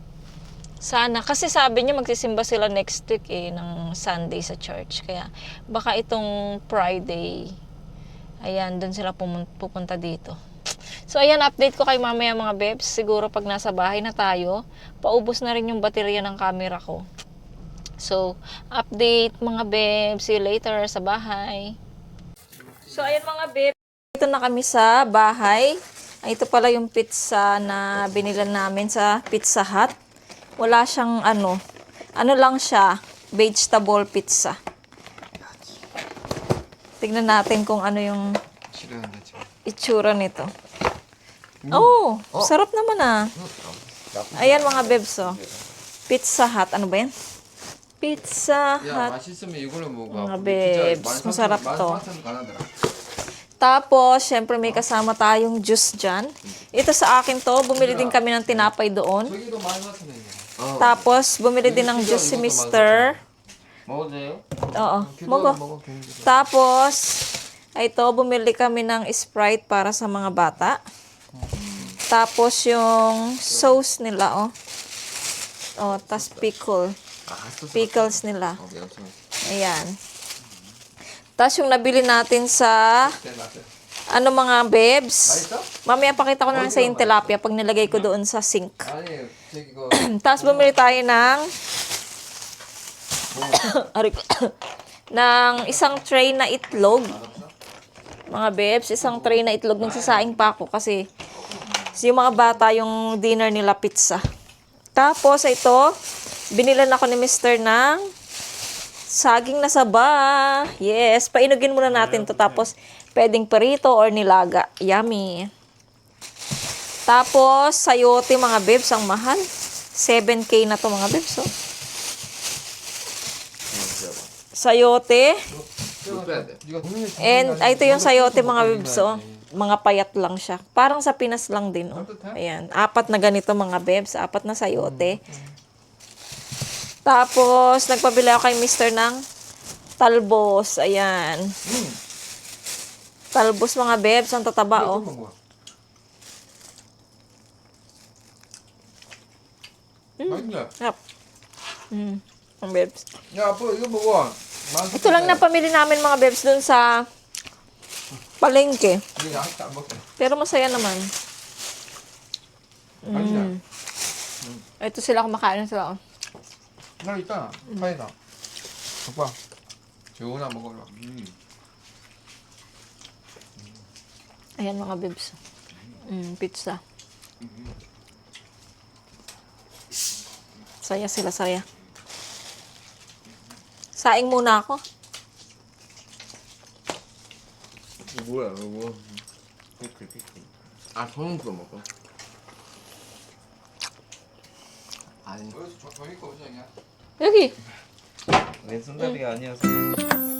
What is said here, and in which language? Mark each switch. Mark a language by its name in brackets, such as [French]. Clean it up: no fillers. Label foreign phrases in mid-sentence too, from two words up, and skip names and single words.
[Filipino] Sana, kasi sabi niya magsisimba sila [English] next week [Filipino] ng Sunday sa church. Kaya baka itong Friday, ayan, doon sila pupunta dito. So, ayan, update ko kay mamaya mga bebs. Siguro pag nasa bahay na tayo, paubos na rin yung baterya ng camera ko. So, update mga bebs. [English] See you later [Filipino] sa bahay. So, ayan mga bebs. Dito na kami sa bahay. Ay, ito pala yung pizza na binilan namin sa Pizza Hut. Wala siyang ano lang siya, vegetable pizza. Tignan natin kung ano yung [Korean] 싫어한다 지금. [Filipino] itsura nito. Oh, sarap naman ah. Ayan mga bebs, oh. Pizza Hut. Ano ba yan? Pizza [Korean] 야 [Filipino] Hut. [Korean] 맛있으면 이걸로 먹어. [Filipino] Mga [Korean] 우리 피자 [Filipino] babes, masarap to. [Korean] 14,000 가나더라. [Filipino] Tapos, syempre may kasama tayong juice dyan. Ito sa akin to, bumili din kami ng tinapay doon. [Korean] 저기도 14,000원이야. [Filipino] Tapos, bumili din ng juice si Mr. [Korean] 먹어도 돼요? [Filipino] Oo, [Korean] 먹어. mogo. [Filipino] Tapos, ito, bumili kami ng Sprite para sa mga bata. Tapos, yung sauce nila, oh. Oh, tas pickle. Pickles nila. Ayan. Tapos, yung nabili natin sa, mga bebs. Mamaya pakita ko na lang sa yung tilapia pag nilagay ko doon sa sink. [Korean] 아니 저기 그 [Filipino] Tapos, bumili tayo ng, Aray ko. ng isang tray na itlog. Mga bebs, isang tray na itlog. Nagsasaing pa ako kasi yung mga bata yung dinner nila pizza. Tapos ito, binilan ako ni Mr. ng saging na saba. Yes, painugin muna natin to. Tapos pwedeng perito or nilaga. Yummy. Tapos sayote mga bebs, ang mahal. 7K na to mga bebs. Oh. Sayote. [Korean] 이거 빼야 돼. 이거 [Filipino] And ito yung sayote mga bebs, oh. Mga payat lang siya. Parang sa Pinas lang din, oh. Ayan, 4 na ganito mga bebs, 4 na sayote. Tapos, nagpabili ako kay Mr. ng talbos. Ayan. Talbos mga bebs, ang tataba, oh. [Korean] 먹어. 맛있네. [Filipino] Yep. Ang bebs. [Korean] 야 아빠 이거 먹어. [Filipino] Ito lang na pamili namin mga bebs dun sa palengke. [Korean] 이거 아직도 안 먹어. [Filipino] Pero masaya naman. [Korean] 맛있네. [Filipino] Ito sila, kumakain sila, oh. [Korean] 나 있잖아. 파이다. 오빠. 좋으나 먹어라. [Filipino] Ayan mga bebs. Pizza. Saya sila, saya. Saing muna ako. [Korean] 뭐야 이거? 아 저는 그거 먹어. 아니. 여기서 저기 거 오지 않냐? 여기. 왼손잡이가 아니어서